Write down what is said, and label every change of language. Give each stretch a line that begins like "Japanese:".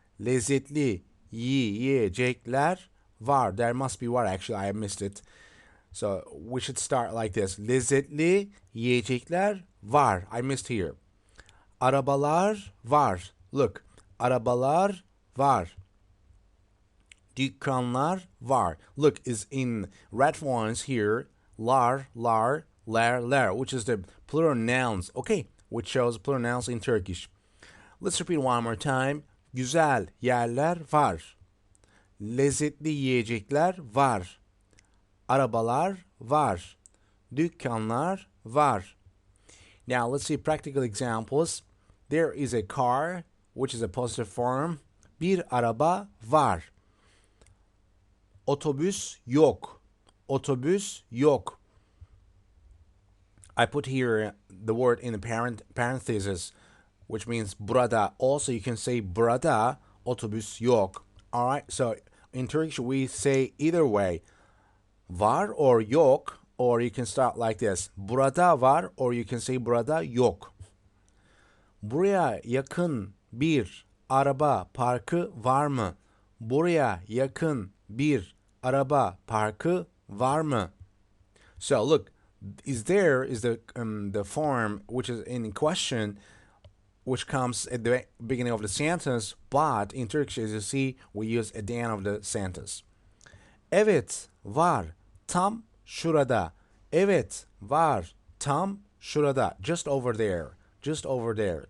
Turkish: Lezzetli yiyecekler var.
English: There must be var, actually. I missed it. So we should start like this.
Turkish: Lezzetli yiyecekler var.
English: I missed here.
Turkish: Arabalar var.
English: Look.
Turkish: Arabalar var. Dükkanlar var.
English: Look, is in red fonts here. Lar, ler, which is the plural nouns. Okay, which shows plural nouns in Turkish. Let's repeat one more time.
Turkish: Güzel yerler var. Lezzetli yiyecekler var. Arabalar var. Dükkanlar var.
English: Now let's see practical examples. There is a car, which is a positive form.
Turkish: Bir araba var. Otobüs yok. Otobüs yok.
English: I put here the word in the parenthesis, which means burada. Also, you can say
Turkish: burada, otobüs yok.
English: All right, so in Turkish, we say either way, var or yok, or you can start like this,
Turkish: burada var,
English: or you can say
Turkish: burada yok. Buraya yakın bir araba parkı var mı? Buraya yakın bir araba parkı var mı?
English: So look, is the form which is in question, which comes at the beginning of the sentence, but in Turkish, as you see, we use at the end of the sentence.
Turkish: Evet, var, tam şurada. Evet, var, tam şurada.
English: Just over there. Just over there.